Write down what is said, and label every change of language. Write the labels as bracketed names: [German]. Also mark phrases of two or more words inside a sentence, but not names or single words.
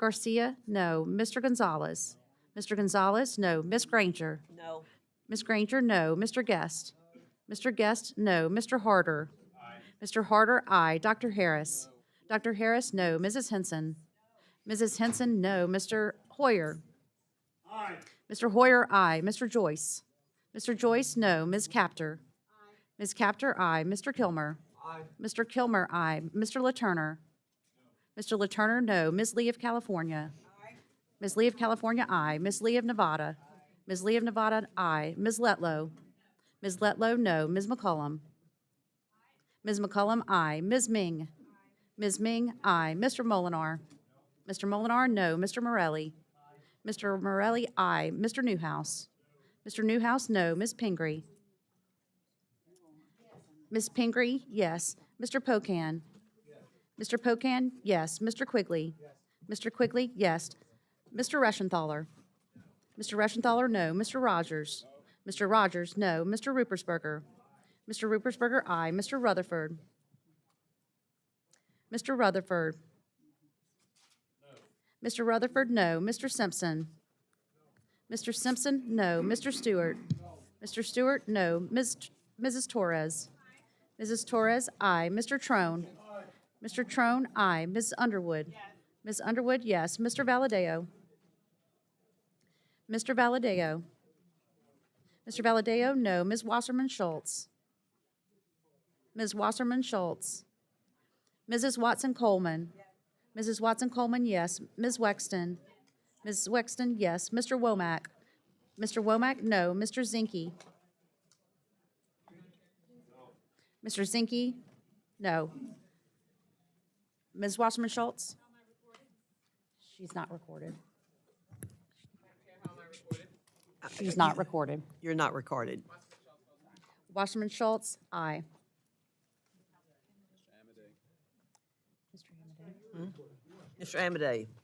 [English] Garcia, no. Mr. Gonzalez. Mr. Gonzalez, no. Ms. Granger. No. Ms. Granger, no. Mr. Guest. Mr. Guest, no. Mr. Harder. Mr. Harder, aye. Dr. Harris. Dr. Harris, no. Mrs. Henson. Mrs. Henson, no. Mr. Hoyer. Aye. Mr. Hoyer, aye. Mr. Joyce. Mr. Joyce, no. Ms. Capter. Ms. Capter, aye. Mr. Kilmer. Aye. Mr. Kilmer, aye. Mr. LaTurner. Mr. LaTurner, no. Ms. Lee of California. Ms. Lee of California, aye. Ms. Lee of Nevada. Ms. Lee of Nevada, aye. Ms. Letlow. Ms. Letlow, no. Ms. McCollum. Ms. McCollum, aye. Ms. Ming. Ms. Ming, aye. Mr. Molinar. Mr. Molinar, no. Mr. Morelli. Mr. Morelli, aye. Mr. Newhouse. Mr. Newhouse, no. Ms. Pingree. Ms. Pingree, yes. Mr. Pocan. Mr. Pocan, yes. Mr. Quigley. Mr. Quigley, yes. Mr. Reschenthaler. Mr. Reschenthaler, no. Mr. Rogers. Mr. Rogers, no. Mr. Rupersberger. Mr. Rupersberger, aye. Mr. Rutherford. Mr. Rutherford. Mr. Rutherford, no. Mr. Simpson. Mr. Simpson, no. Mr. Stewart. Mr. Stewart, no. Mrs. Torres. Mrs. Torres, aye. Mr. Trone. Mr. Trone, aye. Ms. Underwood. Ms. Underwood, yes. Mr. Valadeo. Mr. Valadeo. Mr. Valadeo, no. Ms. Wasserman Schultz. Ms. Wasserman Schultz. Mrs. Watson Coleman. Mrs. Watson Coleman, yes. Ms. Wexton. Ms. Wexton, yes. Mr. Womack. Mr. Womack, no. Mr. Zinke. Mr. Zinke, no. Ms. Wasserman Schultz? She's not recorded. She's not recorded. You're not recorded. Wasserman Schultz, aye. Mr. Amadei?